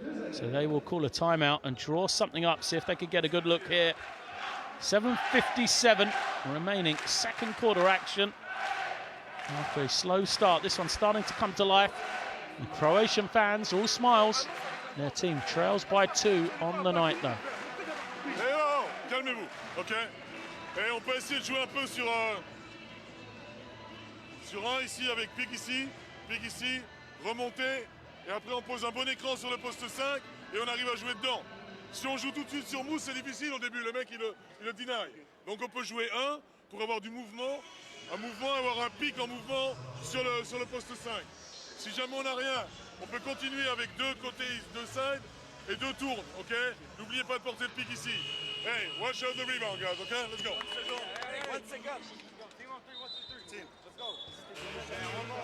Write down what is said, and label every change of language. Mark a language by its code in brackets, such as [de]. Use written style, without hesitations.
[en] So they will call a timeout and draw something up, see if they could get a good look here. 7:57 remaining, second quarter action. After a slow start, this one's starting to come to life. The Croatian fans, all smiles. Their team trails by 2 on the night though. [fr] Et oh, calmez-vous, ok. Et on peut essayer de jouer un peu sur un ici avec pique ici, remonter. Et après on pose un bon écran sur le poste 5 et on arrive à jouer dedans. Si on joue tout de suite sur mousse, c'est difficile au début, le mec il le deny. Donc on peut jouer 1 pour avoir du mouvement, avoir un pic en mouvement sur le poste 5. Si jamais on n'a rien, on peut continuer avec 2 côtés, 2 sides et 2 tournes, ok. N'oubliez pas de porter le pic ici. [en] Hey, watch out the rebound guys, ok, let's go. 1 second. Team on 3, 1, 2, 3. Team, let's go.